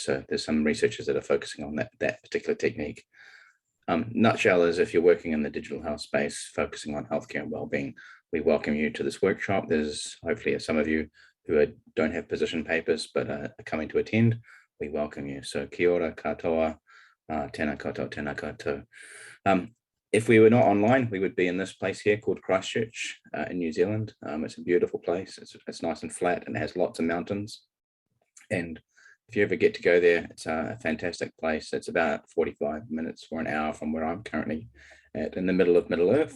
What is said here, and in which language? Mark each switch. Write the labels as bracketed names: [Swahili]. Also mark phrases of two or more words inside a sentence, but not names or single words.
[English] So there's some researchers that are focusing on that particular technique. Nutshell is, if you're working in the digital health space, focusing on healthcare and wellbeing, we welcome you to this workshop. There's hopefully some of you who don't have position papers but are coming to attend. We welcome you. [Māori] So kia ora katoa, tēnā koutou, tēnā koutou. [English] If we were not online, we would be in this place here called Christchurch in New Zealand. It's a beautiful place. It's nice and flat and it has lots of mountains. And if you ever get to go there, it's a fantastic place. It's about 45 minutes or an hour from where I'm currently at, in the middle of Middle Earth.